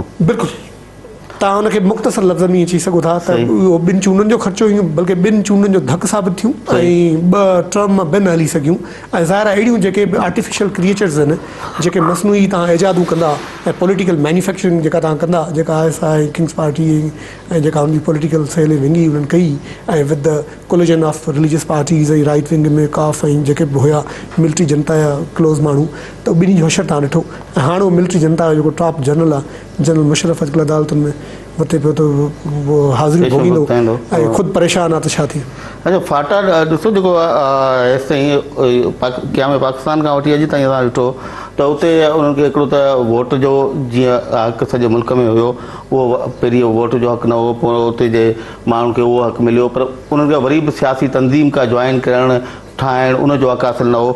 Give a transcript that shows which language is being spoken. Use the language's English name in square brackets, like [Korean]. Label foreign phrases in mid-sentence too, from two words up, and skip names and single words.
[Sindhi] बिल्कुलु तव्हां हुनखे मुख़्तसर लफ़्ज़ में चई सघो था त उहो 2 चूंडुनि जो ख़र्चो हुयूं, बल्कि 2 चूंडुनि जो धक साबित थियूं ऐं 2 टर्म ॿिनि हली सघियूं ऐं ज़ाहिर अहिड़ियूं जेके [English] artificial creatures [Sindhi] आहिनि जेके मसनूई तव्हां इजादूं कंदा ऐं [English] political manufacturing [Sindhi] जेका तव्हां कंदा, जेका आहे [English] King's Party [Sindhi] ऐं जेका हुनजी [English] political cell [Sindhi] विंगी उन्हनि कई ऐं [English] with the collision of religious parties [Sindhi] ऐं [English] right wing [Sindhi] में काफ ऐं जेके बि हुया मिलिट्री जनता जा क्लोज़ माण्हू, त ॿिन्ही जो हशर तव्हां ॾिठो ऐं हाणे उहो मिलिट्री जनता जो जेको [English] top general [Sindhi] आहे जनरल मुशर्रफ अॼुकल्ह अदालतुनि में वते पियो त उहो हाज़िरी भोगींदो ऐं ख़ुदि परेशान आहे त छा थी। अच्छा, फाटा ॾिसो जेको हेसिताईं क़याम पाकिस्तान खां वठी अॼु ताईं असां ॾिठो त उते उन्हनि खे हिकिड़ो त वोट जो जीअं हक़ सॼे मुल्क में हुयो, उहो पहिरीं वोट जो हक़ न हो, पोइ उते जे माण्हुनि खे उहो हक़ मिलियो, पर उन्हनि खे वरी बि सियासी तंज़ीम का जॉइन करणु ठाहिण उनजो हक़ हासिलु न हो।